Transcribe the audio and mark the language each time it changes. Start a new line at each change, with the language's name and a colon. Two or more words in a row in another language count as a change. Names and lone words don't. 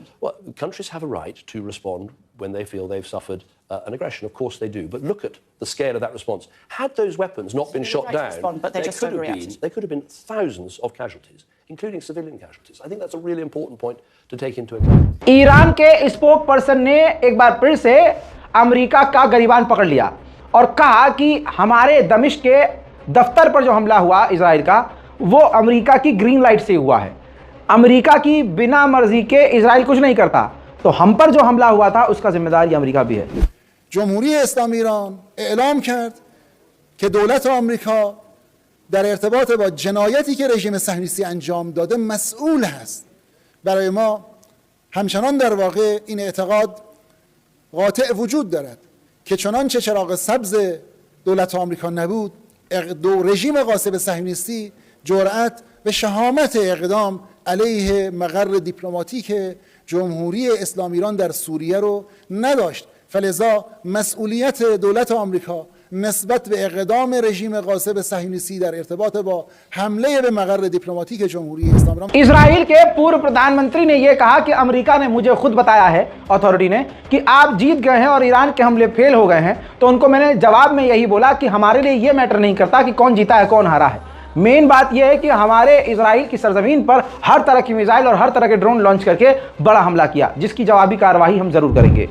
English: Well, countries have a right to respond when they feel they've suffered an aggression. Of course they do. But look at the scale of that response. Had those weapons not been shot down, but they just overreacted. There could have been thousands of casualties, including civilian casualties. I think that's a really important point to take into account.
Hindi: ईरान के
English: spokes person
Hindi: ने एक बार फिर से अमेरिका का गिरबान पकड़ लिया और कहा कि हमारे दमिश्क के दफ्तर पर जो हमला हुआ इजराइल का, वो अमेरिका की
English: green light
Hindi: से हुआ है। अमेरिका की बिना मर्जी के इजराइल कुछ नहीं करता, तो हम पर जो हमला हुआ था उसका जिम्मेदार अमेरिका भी है।
Persian: جمهوری اسلامی ایران اعلام کرد که دولت آمریکا در ارتباط با جنایتی که رژیم صهیونیستی انجام داده مسئول هست. برای ما همچنان در واقع این اعتقاد قاطع وجود دارد که چنانچه چراغ سبز دولت آمریکا نبود، رژیم غاصب صهیونیستی جرأت و شهامت اقدام علیه مقر دیپلماتیک جمهوری اسلامی ایران در سوریه رو نداشت. فلذا مسئولیت دولت آمریکا نسبت به اقدام رژیم غاصب صهیونیستی در ارتباط با حمله به مقر دیپلماتیک جمهوری اسلامی ایران।
Hindi: इजराइल के पूर्व प्रधानमंत्री ने यह कहा कि अमेरिका ने मुझे खुद बताया है, अथॉरिटी ने, कि आप जीत गए हैं और ईरान के हमले फेल हो गए हैं। तो उनको मैंने जवाब में यही बोला कि हमारे लिए यह मैटर नहीं करता कि कौन जीता है कौन हारा है। मेन बात यह है कि हमारे इजराइल की सरजमीन पर हर तरह की मिसाइल और हर तरह के ड्रोन लॉन्च करके बड़ा हमला किया, जिसकी जवाबी कार्रवाई हम जरूर करेंगे।